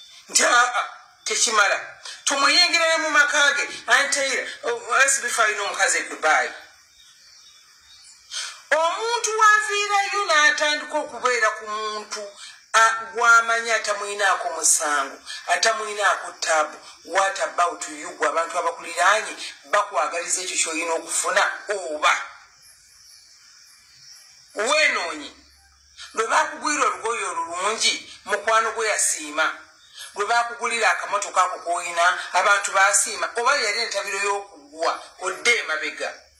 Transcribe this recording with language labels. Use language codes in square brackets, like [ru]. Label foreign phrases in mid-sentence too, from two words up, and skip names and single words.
[lg] Nti, "Ah, ah, tekimala." Tumuyingire ne mu maka ge, anteera, oh, S B four alina omukazi e Dubai. Omuntu w'aviirayo n'atandika okubeera ku muntu, ah, gw'amanyi atamuyinaako musango, atamuyinaako ttaabu. [en] What about you, [lg] gwe abantu abakuliraanye bakwagaliza ekyo ky'olina okufuna oba? Wenoonyi, lwe baakugwira olugoye olulungi, mukwano gwe yasiima. Lwe baakugulira akamotoka ako k'olina, abantu baasiima, oba yali entabiro y'okugwa, odde emabega.